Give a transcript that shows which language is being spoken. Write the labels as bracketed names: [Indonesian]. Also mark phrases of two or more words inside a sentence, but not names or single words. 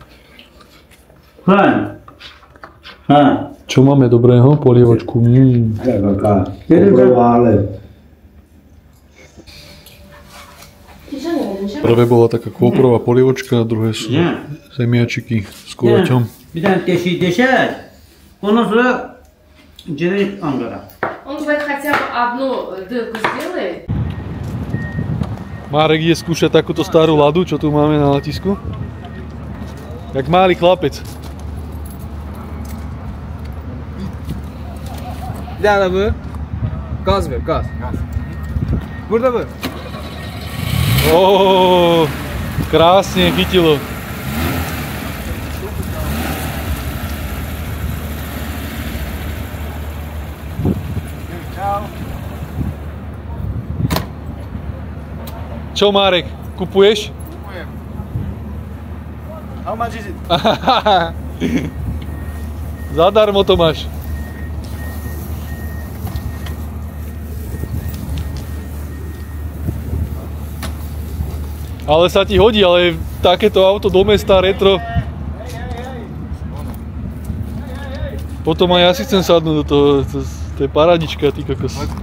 [Slovak] Čo máme dobrého? Polievočku. Prvé bola taká kôprová polievočka, druhé sú zemiačiky s kulačom. [Turkish] Bir tane deşer. Ondan sonra gidelim Ankara. [Russian] Он говорит, хотя бы одну дырку сделай. [Slovak] Marek ide skúšať takúto starú ladu, čo tu máme na letisku. Jak malý chlapec. [Turkish] Nerede bu? Gaz ver, gaz. Burada mı? [Slovak] Ó, krásne chytilo. Čo, Marek, kupuješ? Kupujem. [English] How much is it? [Slovak] Zadarmo to máš. Ale sa ti hodí, ale takéto auto do mesta retro. Potom aj ja si chcem sadnúť do toho, to je paradička, ty kokos.